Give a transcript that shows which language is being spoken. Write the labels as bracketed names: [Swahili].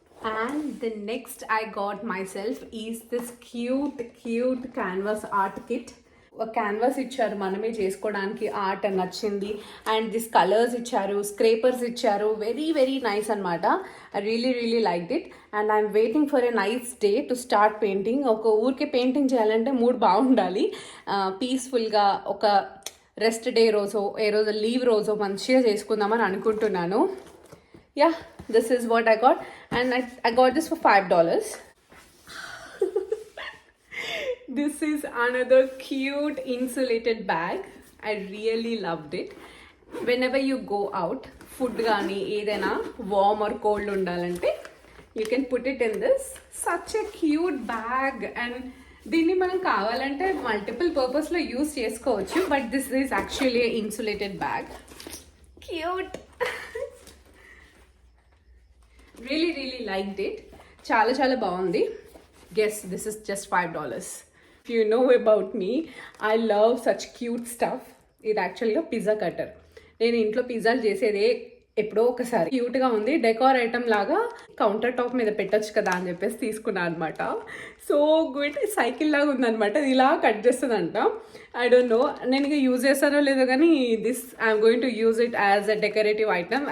[English] And the next I got myself is this cute canvas art kit. [Telugu] ఒక canvas ఇచ్చారు మనమే చేసుకోవడానికి, art నచ్చింది. [English] And this colours ఇచ్చారు, scrapers ఇచ్చారు, very very nice అనమాట. I really liked it. And I'm waiting for a nice day to start painting. [Telugu] ఒక ఊరికే పెయింటింగ్ చేయాలంటే మూడ్ బాగుండాలి. పీస్ఫుల్గా ఒక రెస్ట్ డే రోజో ఏ రోజు లీవ్ రోజో మంచిగా చేసుకుందామని అనుకుంటున్నాను. [English] Yeah, this is what I got. And I got this for $5. This is another cute insulated bag. I really loved it. Whenever you go out, food [Telugu] gaani edaina [English] warm or cold [Telugu] undalante, [English] you can put it in this. Such a cute bag. [Telugu] And దీన్ని మనం కావాలంటే multiple పర్పస్లో use చేసుకోవచ్చు. [English] But this is actually insulated bag. Cute. Really liked it. [Telugu] చాలా చాలా బాగుంది. [English] Guess this is just $5. If you know about me, I love such cute stuff. [Telugu] ఇది యాక్చువల్గా పిజ్జా కట్టర్. నేను ఇంట్లో పిజ్జాలు చేసేదే ఎప్పుడో ఒకసారి. క్యూట్గా ఉంది, డెకార్ ఐటమ్ లాగా కౌంటర్ టాప్ మీద పెట్టచ్చు కదా అని చెప్పేసి తీసుకున్నాను అనమాట. [English] So good. [Telugu] సైకిల్ లాగా ఉందనమాట. ఇది ఇలా కట్ చేస్తుందంట. [English] I don't know [Telugu] నేను ఇంకా యూజ్ చేస్తానో లేదో, కానీ [English] This I'm going to use it as a decorative item.